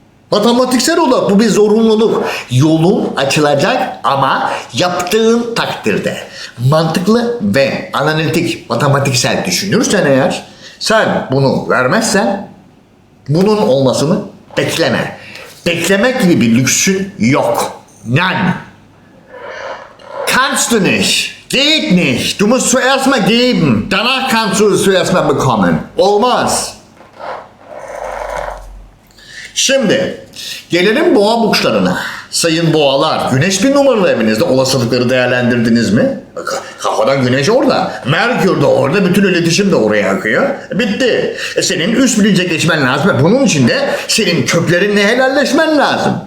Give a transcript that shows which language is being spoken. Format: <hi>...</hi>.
<tr>Matematiksel olarak bu bir zorunluluk. Yolun açılacak ama yaptığın takdirde mantıklı ve analitik, matematiksel düşünürsen eğer sen bunu vermezsen bunun olmasını bekleme. Beklemek gibi bir lüksün yok.</tr> <de>None. Kannst du nicht. Geht nicht. Du musst zuerst mal geben. Danach kannst du es zuerst mal bekommen.</de> <tr>Olmaz. Şimdi gelelim boğa burçlarına. Sayın boğalar, güneş 1 numaralı evinizde, olasılıkları değerlendirdiniz mi? Kafadan güneş orada, Merkür de orada, bütün iletişim de oraya akıyor. Bitti. Senin üst bilince geçmen lazım ve bunun için de senin köklerinle helalleşmen lazım.</tr>